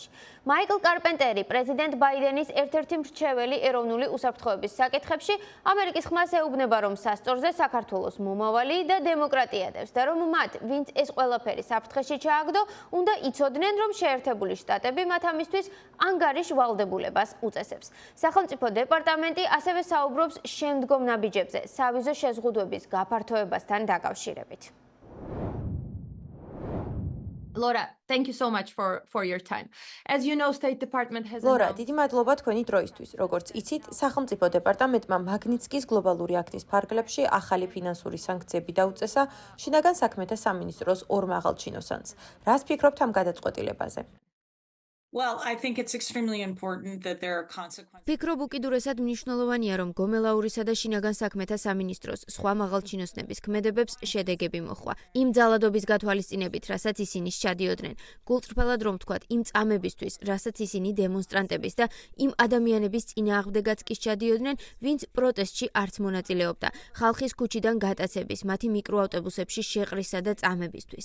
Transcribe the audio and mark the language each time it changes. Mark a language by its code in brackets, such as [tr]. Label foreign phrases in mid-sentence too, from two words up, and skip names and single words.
[ka] მაიკლ კარპენტერი, პრეზიდენტ ბაიდენის ერთ-ერთი მრჩეველი ეროვნული უსაფრთხოების საკითხებში, ამერიკის ხმას ეუბნება, რომ სასწორზე საქართველოს მომავალი და დემოკრატია დევს და რომ მათ, ვინც ეს ყველაფერი საფრთხეში ჩააგდო, უნდა იცოდნენ, რომ შეერთებული შტატები მათ ამისთვის ანგარიშ ვალდებულებას უწესებს. სახელმწიფო დეპარტამენტი ასევე საუბრობს შემდგომ ნაბიჯებზე, სავიზო შეზღუდვების გაფართოებასთან დაკავშირებით. [en] Laura, thank you so much for your time. As you know, State Department has Laura, [ka] დიდი მადლობა თქვენი დროისთვის. როგორც იცით, სახელმწიფო დეპარტამენტმა მაგნიტსკის გლობალური აქტის ფარგლებში ახალი ფინანსური სანქციები დაუწესა შინაგან საქმეთა სამინისტროს ორ მაღალ ჩინოსანს. რას ფიქრობთ ამ გადაწყვეტილებაზე? [en] Well, I think it's extremely important that there are consequences. [ka] ფიქრობ უკიდურესად მნიშვნელოვანია, რომ გომელაურისა და შინაგან საქმეთა სამინისტროს სხვა მაღალჩინოსნების ქმედებებს შედეგები მოხვა. იმ ძალადობის გათვალისწინებით, რასაც ისინი სჩადიოდნენ, გულწრფელად რომ ვთქვათ, იმ წამებისთვის, რასაც ისინი დემონსტრანტების და იმ ადამიანების წინააღმდეგაც კი სჩადიოდნენ, ვინც პროტესტში არც მონაწილეობდა, ხალხის ქუჩიდან გატაცების, მათი მიკროავტობუსებში შეყრისა და წამებისთვის.